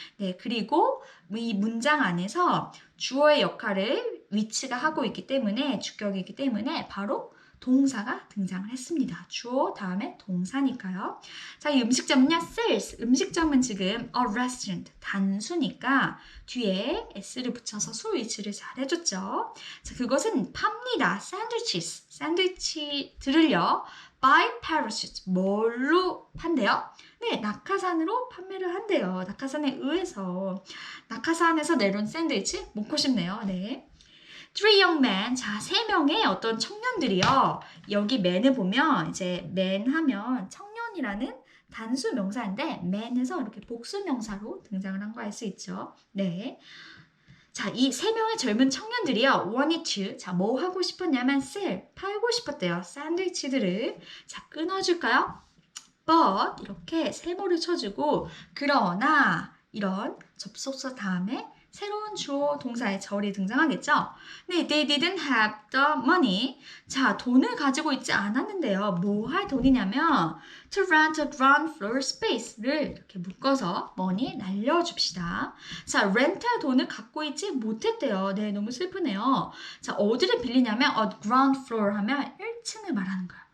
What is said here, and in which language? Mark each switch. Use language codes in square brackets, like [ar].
[ko] 네, 그리고 이 문장 안에서 주어의 역할을 위치가 하고 있기 때문에 주격이기 때문에 바로 동사가 등장을 했습니다. 주어 다음에 동사니까요. 자, 이 음식점은요, sells. 음식점은 지금 a restaurant 단수니까 뒤에 s를 붙여서 수 위치를 잘 해줬죠. 자, 그것은 팝니다. sandwiches. 샌드위치들을요, [en] by parachute. [ko] 뭘로 판대요? 네, 낙하산으로 판매를 한대요. 낙하산에 의해서. 낙하산에서 내려온 샌드위치 먹고 싶네요. [en] 네. Three young men. [ko] 자, 세 명의 어떤 청년들이요. 여기 man을 보면 이제 man 하면 청년이라는 단수 명사인데 man에서 이렇게 복수 명사로 등장을 한 거 알 수 있죠. 네. 자, 이 세 명의 젊은 청년들이요. [en] wanted to. [ko] 자, 뭐 하고 싶었냐면 sell. 팔고 싶었대요. 샌드위치들을. 자, 끊어줄까요? but 이렇게 세모를 쳐주고 그러나 이런 접속사 다음에 새로운 주어 동사의 절이 등장하겠죠. [en] 네, they didn't have the money. [ko] 자, 돈을 가지고 있지 않았는데요. 뭐 할 돈이냐면 [en] to rent a ground floor space [ko] 를 이렇게 묶어서 money 날려줍시다. 자, 렌트할 돈을 갖고 있지 못했대요. 네, 너무 슬프네요. 자, 어디를 빌리냐면 [en] a ground floor [ko] 하면 1층을 말하는 거예요.